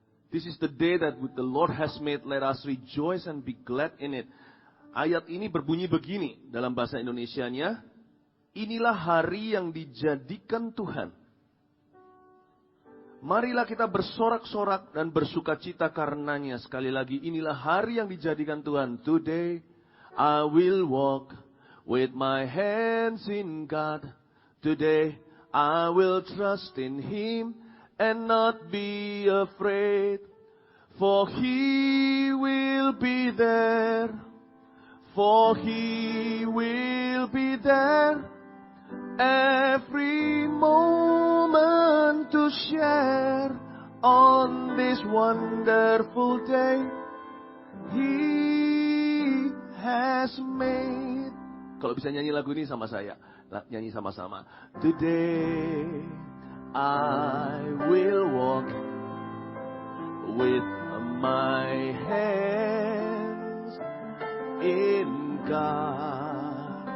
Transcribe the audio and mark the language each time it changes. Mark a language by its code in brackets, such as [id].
[en] This is the day that the Lord has made, let us rejoice and be glad in it. [id] Ayat ini berbunyi begini dalam bahasa Indonesianya, inilah hari yang dijadikan Tuhan. Marilah kita bersorak-sorak dan bersukacita karenanya. Sekali lagi, inilah hari yang dijadikan Tuhan. [en] Today I will walk with my hands in God. Today I will trust in Him and not be afraid. For He will be there. For He will be there. Every moment to share on this wonderful day He has made. [id] Kalau bisa nyanyi lagu ini sama saya, nyanyi sama-sama. [en] Today I will walk with my hands in God.